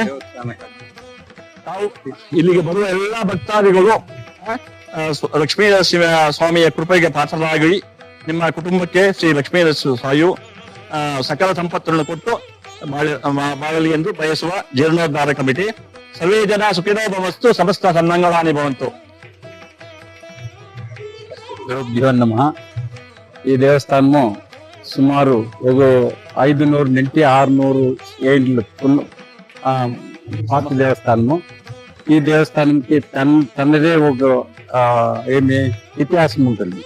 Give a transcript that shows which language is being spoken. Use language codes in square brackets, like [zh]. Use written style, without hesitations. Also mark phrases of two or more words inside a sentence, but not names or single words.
[kn] ತಾವು ಇಲ್ಲಿಗೆ ಬರುವ ಎಲ್ಲಾ ಭಕ್ತಾದಿಗಳು ಲಕ್ಷ್ಮೀ ಸ್ವಾಮಿಯ ಕೃಪೆಗೆ ಪಾತ್ರರಾಗಿ ನಿಮ್ಮ ಕುಟುಂಬಕ್ಕೆ ಶ್ರೀ ಲಕ್ಷ್ಮೀ ಸ್ವಾಮಿಯು ಸಕಲ ಸಂಪತ್ತನ್ನು ಕೊಟ್ಟು ಬಾಳಲಿ ಎಂದು ಬಯಸುವ ಜೀರ್ಣೋದ್ಧಾರ ಕಮಿಟಿ. [sa] ಸರ್ವೇ ಜನ ಸುಖಿನೋ ಭವಸ್ತು, ಸಮಸ್ತ ಸನ್ಮಂಗಳಾನಿ ಭವಂತು. నమః. [te] ఈ దేవస్థానము సుమారు ఒక 500 నుండి 600 ఏళ్ళు పాత దేవస్థానము. ఈ దేవస్థానంకి తనదే ఒక ఇతిహాసం ఉంటుంది.